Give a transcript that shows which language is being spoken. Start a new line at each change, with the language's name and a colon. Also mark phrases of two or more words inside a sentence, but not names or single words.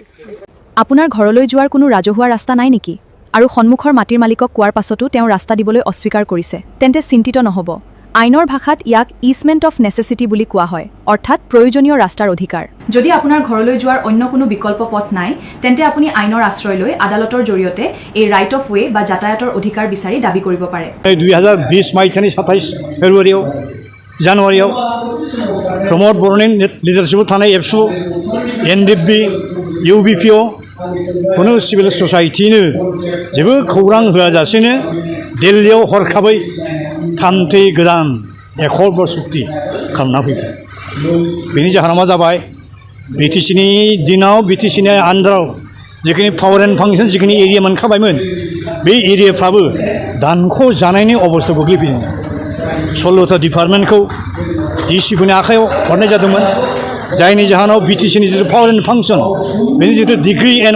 Assamese: আপোনাৰ ঘৰলৈ যোৱাৰ কোনো ৰাজহুৱা ৰাস্তা নাই নেকি আৰু সন্মুখৰ মাটিৰ মালিকক কোৱাৰ পাছতো তেওঁ ৰাস্তা দিবলৈ অস্বীকাৰ কৰিছে তেন্তে চিন্তিত নহ'ব আইনৰ ভাষাত ইয়াক
English: easement of necessity
Assamese: বুলি কোৱা হয় অৰ্থাৎ প্ৰয়োজনীয় ৰাস্তাৰ অধিকাৰ যদি আপোনাৰ ঘৰলৈ যোৱাৰ অন্য কোনো বিকল্প পথ নাই তেন্তে আপুনি আইনৰ আশ্ৰয় লৈ আদালতৰ জৰিয়তে এই
English: right of way
Assamese: বা যাতায়াতৰ অধিকাৰ বিচাৰি দাবী কৰিব পাৰে
Bodo: 2020 मायथाइनि 27 फेब्रुवारियाव जानुवारियाव प्रमोद बर'नि लिडारशिपआव थानाय एबसु NDFB UBPO কোনো
English: civil society
Bodo: जेबो खौरां होआजासेनो दिल्लीयाव हरखाबै थामथै गोदान एकर्ड सुक्ति खालामना फैबाय बेनि जाहोना मा जाबाय BTCनि दिनाव BTCनि आन्दाराव जिखिनि
English: power and function
Bodo: जिखिनि एरिया मोनखाबायमोन बे एरियाफ्राबो दानख' जानायनि अबस्था गोग्लैफैदों 16टा डिपार्टमेन्टखौ DCफोरनि आखायाव हरनाय जादोंमोन जायनि जाहोनाव बिटिसिनि जिथु
English: power and function
Bodo: बेनि जिथु
English: degree and